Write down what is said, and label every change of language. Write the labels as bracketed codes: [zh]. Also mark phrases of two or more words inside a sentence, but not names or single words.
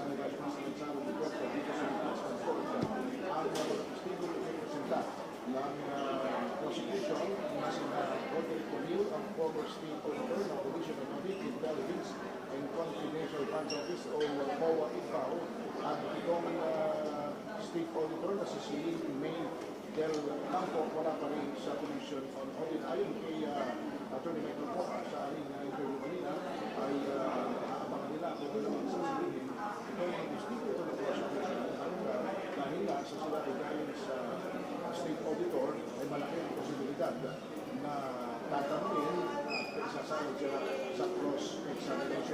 [tl] ng Vice President Sara Duterte dito sa Impeachment Court ang testigo na representa ng prosecution na sina Roderick O'Neill, ang [en] former State Auditor [tl] ng Commission on Audit, Intelligence and Confidential Funds Office o COA IFAO, at itong [en] State Auditor [tl] na si May del Campo wala pa rin sa Commission on Audit. Ayon kay Attorney Michael Poca sa aling interview kanina ay aabangan nila kung ano naman sasabihin itong testigo ito ng prosecution dahil nga sa sila ay galing sa [en] State Auditor [tl] ay malaki ang posibilidad na tatanungin at isasali sila sa cross-examination.